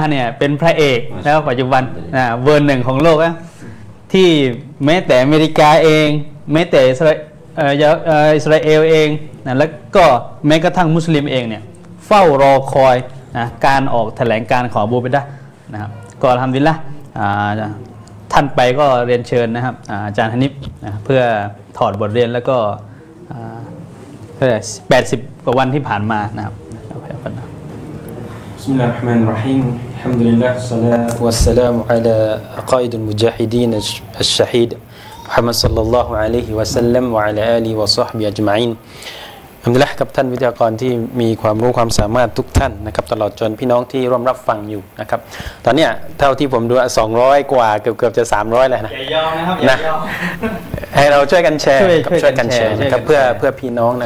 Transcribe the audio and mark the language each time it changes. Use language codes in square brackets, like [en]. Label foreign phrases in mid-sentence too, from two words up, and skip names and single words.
[th] ห์เนี่ยเป็นพระเอกแล้วปัจจุบันเบอร์หนึ่งของโลกนะที่แม้แต่อเมริกาเองแม้แต่อิสราเอลเองนะแล้วก็แม้กระทั่งมุสลิมเองเนี่ยเฝ้ารอคอยนะการออกแถลงการของอบูไบดะห์นะครับก็อัลฮัมดุลิลละห์ท่านไปก็เรียนเชิญนะครับอาจารย์ฮานิฟนะเพื่อถอดบทเรียนแล้วก็80กว่าวันที่ผ่านมานะครับ [ar] بسم الله الرحمن الرحيم الحمد لله والصلاة والسلام على قائد المجاهدين الشهيد محمد صلى الله عليه وسلم وعلى آله وصحبه أجمعين [th] อัลฮัมดุลิลละห์กับท่านวิทยากรที่มีความรู้ความสามารถทุกท่านนะครับตลอดจนพี่น้องที่ร่วมรับฟังอยู่นะครับตอนนี้เท่าที่ผมดู200กว่าเกือบจะ300แล้วนะ อย่ายอมนะครับ นะให้เราช่วยกันแชร์ช่วยกันแชร์นะครับเพื่อพี่น้องนะครับ